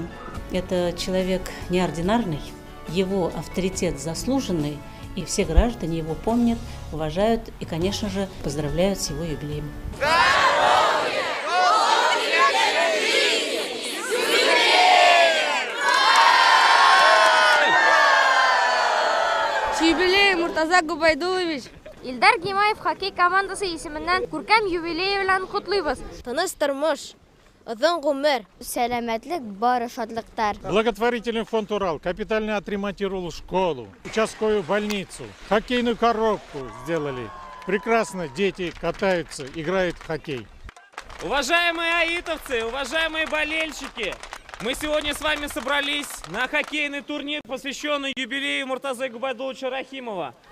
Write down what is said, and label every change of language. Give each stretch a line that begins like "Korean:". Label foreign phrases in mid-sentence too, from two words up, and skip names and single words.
Russian: Это человек неординарный, его авторитет заслуженный, и все граждане его помнят, уважают и, конечно же, поздравляют с его юбилеем. С юбилеем, Муртаза Губайдулович!
Tatar: Илдар Гимаев хоккей командасы исеменнән күркәм юбилей белән котлыйбыз. Тыныч тормыш, озын гомер, сәламәтлек, бары шатлыктар.
Russian: Благотворительный фонд «Урал» капитально отремонтировал школу, участковую больницу, хоккейную коробку сделали. Прекрасно дети катаются, играют в хоккей. Уважаемые аитовцы, уважаемые болельщики, мы сегодня с вами собрались на хоккейный турнир, посвященный юбилею Муртазы Губайдуловича Рахимова.